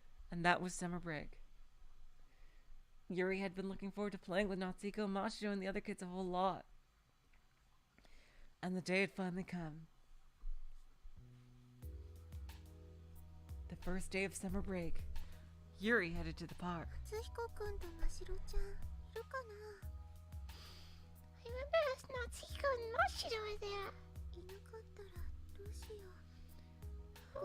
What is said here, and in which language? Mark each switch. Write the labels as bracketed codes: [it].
[en] And that was summer break. Yuri had been looking forward to playing with Natsuko, Machiro, and the other kids a whole lot. And the day had finally come. The first day of summer break, Yuri headed to the park. [ja] 夏彦くんとましろちゃんいるかな？ [en] I remember Natsuko and Mashiro were there. [ja] いなかったらどうしよう。